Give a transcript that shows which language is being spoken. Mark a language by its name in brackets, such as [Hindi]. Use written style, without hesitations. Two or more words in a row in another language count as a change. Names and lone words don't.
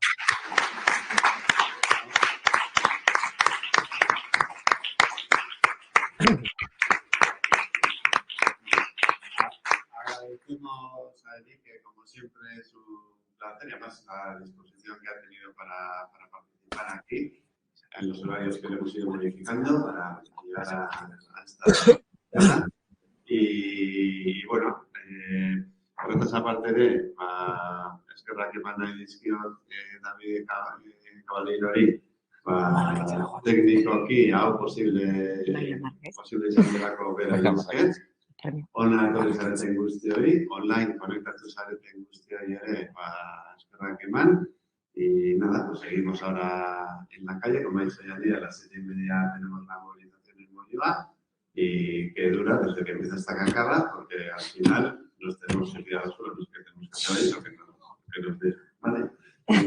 [Spanish] Agradecemos a Eric, que como siempre es un placer y además la disposición que ha tenido para participar aquí en los horarios que le hemos ido modificando para llegar a esta charla. Y bueno, [Basque] horretaz aparte de eskerrak eman nahi dizkiot David Caballeirori teknikoki hau posible izan delako bera esker. Ona etorri zareten guztioi, online konektatu zareten guztioi ere eskerrak eman. [Spanish] Y nada, pues seguimos ahora en la calle, como ha dicho Yanira, a las 7:30 tenemos la movilización en Bolívar y que dura desde que empieza esta cancada, porque al final nos tenemos que tirar al suelo, los que tenemos que hacer eso, que nos dejan, ¿vale?